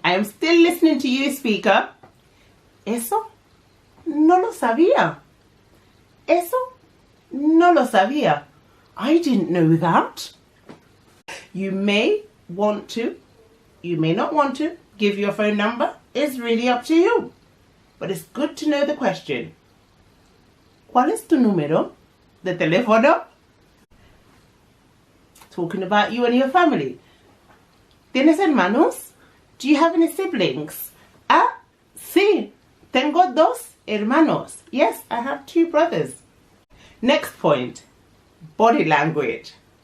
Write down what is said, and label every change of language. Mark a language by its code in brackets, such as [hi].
[en] I am still listening to you, speaker. [es] Eso no lo sabía. Eso no lo sabía. [en] I didn't know that. You may want to, you may not want to give your phone number. It's really up to you. But it's good to know the question. [es] ¿Cuál es tu número de teléfono? [en] Talking about you and your family. [es] ¿Tienes hermanos? [en] Do you have any siblings? [es] Ah, sí. Tengo dos hermanos. [en] Yes, I have 2 brothers. Next point. Body language.